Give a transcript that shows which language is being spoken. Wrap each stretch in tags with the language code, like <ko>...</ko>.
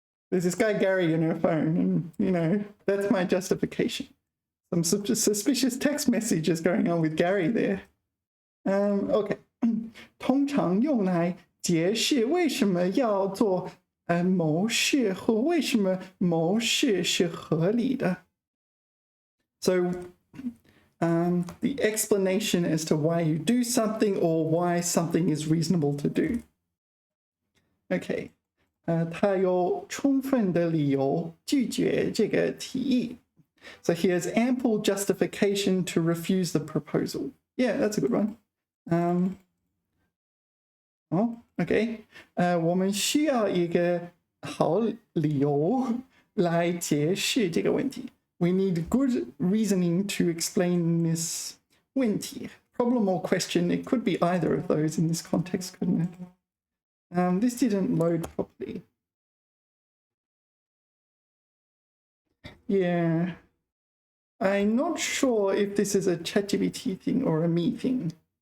<en>There's this guy Gary in her phone, and you know, that's my justification. Some suspicious text messages going on with Gary there. Okay.</en> <zh>通常用来解释为什么要做某事和为什么某事是合理的.</zh> <en>So the explanation as to why you do something or why something is reasonable to do. Okay.</en> <zh>他有充分的理由拒絕這個提議.</zh> <en>So he has ample justification to refuse the proposal. Yeah, that's a good one. Okay.</en> <zh>我們需要一個好理由來解釋這個問題.</zh> <en>We need good reasoning to explain this 問題. Problem or question, it could be either of those in this context, couldn't it? This didn't load properly. Yeah. I'm not sure if this is a ChatGPT thing or a me thing.</en>